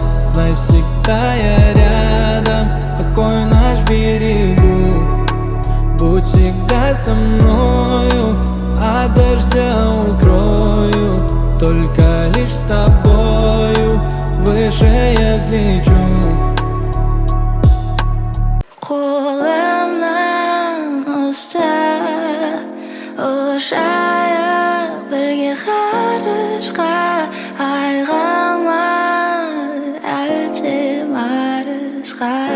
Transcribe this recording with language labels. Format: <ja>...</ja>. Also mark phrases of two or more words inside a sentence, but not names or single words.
<ru>Знай, всегда я рядом, покой наш берегу. Будь всегда со мною, от дождя укрою. Только лишь с тобою выше я взлечу.</ru> <kk>Қолымнан ұстап ұшайық бірге ғарышқа. Айға ма әлде Марсқа.</kk>